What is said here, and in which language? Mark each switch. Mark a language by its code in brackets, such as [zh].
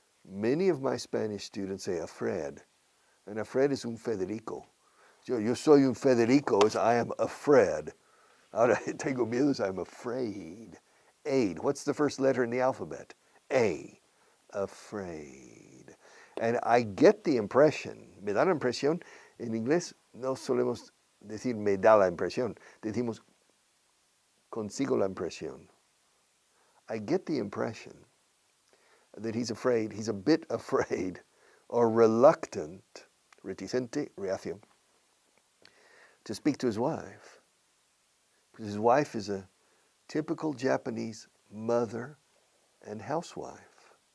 [en] Many of my Spanish students say afraid. And afraid is [es] un Federico. Yo soy un Federico, [en] is I am afraid. [es] Ahora tengo miedo, [en] is I'm afraid. Aid. What's the first letter in the alphabet? A. Afraid. And I get the impression, [es] me da la impresión, en inglés no solemos decir me da la impresión, decimos consigo la impresión. [en] I get the impression that he's afraid, he's a bit afraid or reluctant, [es] reticente, reacio, [en] to speak to his wife. Because his wife is a typical Japanese mother and housewife.